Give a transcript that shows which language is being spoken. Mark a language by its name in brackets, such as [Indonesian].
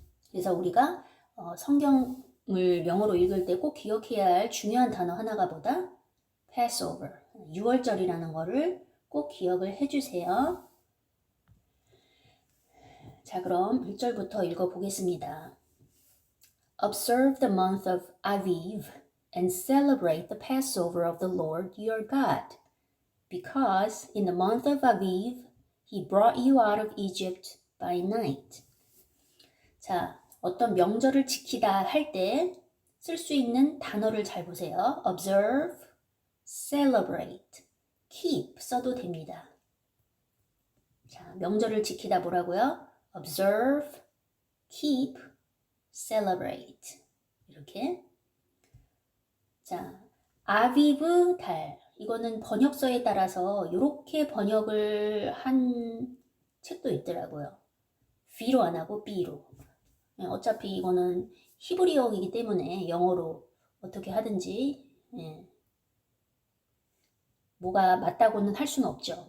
[Korean] 그래서 우리가 성경을 영어로 읽을 때 꼭 기억해야 할 중요한 단어 하나가 뭐다? [English] Passover. [Korean] 6월절이라는 거를 꼭 기억을 해주세요. 자, 그럼 1절부터 읽어보겠습니다. [English] Observe the month of Aviv and celebrate the Passover of the Lord your God, because in the month of Aviv he brought you out of Egypt by night. [Korean] 자, 어떤 명절을 지키다 할 때 쓸 수 있는 단어를 잘 보세요. [English] Observe, celebrate, keep [Korean] 써도 됩니다. 자, 명절을 지키다 뭐라고요? [English] Observe, keep, celebrate. [Korean] 이렇게. 자, 아비브 달. 이거는 번역서에 따라서 이렇게 번역을 한 책도 있더라고요. V로 안 하고 B로. 어차피 이거는 히브리어이기 때문에 영어로 어떻게 하든지 뭐가 맞다고는 할 수는 없죠.